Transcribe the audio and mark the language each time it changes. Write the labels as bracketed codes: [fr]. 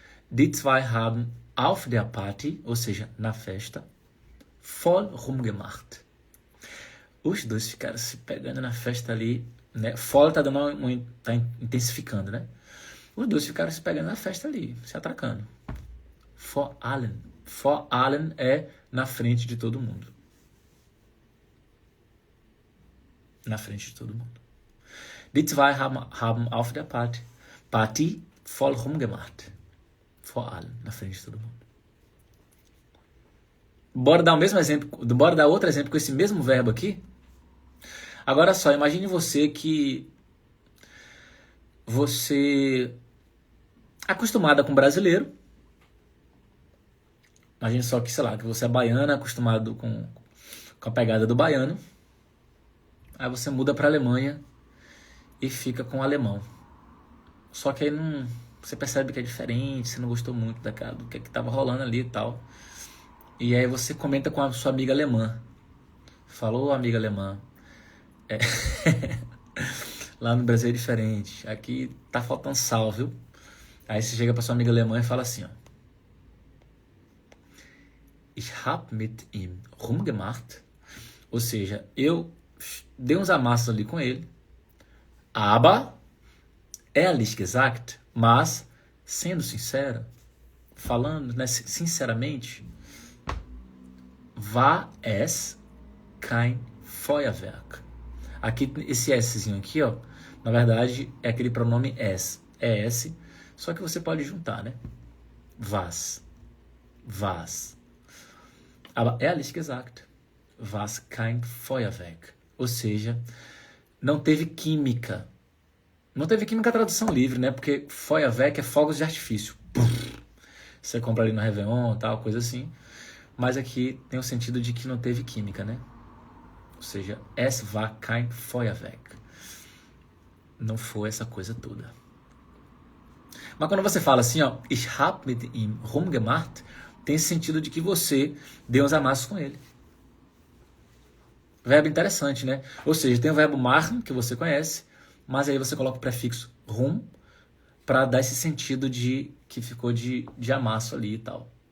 [de] Die zwei haben auf der Party, [pt] ou seja, na festa, [de] voll rumgemacht. [pt] Os dois ficaram se pegando na festa ali, né? Voll tá dando tá intensificando, né? Os dois ficaram se pegando na festa ali, se atracando. [de] Vor allen. [pt] Vor allen é na frente de todo mundo. Na frente de todo mundo. [de] Die zwei haben auf der Party voll rumgemacht. Vor allen, [pt] na frente de todo mundo. Bora dar o mesmo exemplo, bora dar outro exemplo com esse mesmo verbo aqui. Agora só, imagine você acostumada com brasileiro. Imagine só que, sei lá, que você é baiana, acostumado com a pegada do baiano. Aí você muda para a Alemanha e fica com o alemão. Só que aí você percebe que é diferente, você não gostou muito do que estava rolando ali e tal. E aí você comenta com a sua amiga alemã. Falou, amiga alemã. Lá no Brasil é diferente. Aqui tá faltando sal, viu? Aí você chega pra sua amiga alemã e fala assim, ó. [de] Ich hab mit ihm rumgemacht. [pt] Ou seja, eu dei uns amassos ali com ele. [de] Aber, ehrlich gesagt, [pt] mas, sendo sincero, falando, né, sinceramente, [de] war es kein Feuerwerk. [pt] Aqui, esse Szinho aqui, ó, na verdade, é aquele pronome es. É S, só que você pode juntar, né? [de] Was. Aber ehrlich gesagt, was kein Feuerwerk. [pt] Ou seja, não teve química. Não teve química tradução livre, né? Porque Feuerwerk é fogos de artifício. Você compra ali no Réveillon, tal, coisa assim. Mas aqui tem o sentido de que não teve química, né? Ou seja, [de] es war kein Feuerwerk. [pt] Não foi essa coisa toda. Mas quando você fala assim, ó, [de] ich hab mit ihm rumgemacht, [pt] tem esse sentido de que você deu uns amassos com ele. Verbo interessante, né? Ou seja, tem o verbo machen, que você conhece, mas aí você coloca o prefixo rum para dar esse sentido de que ficou de amasso ali e tal.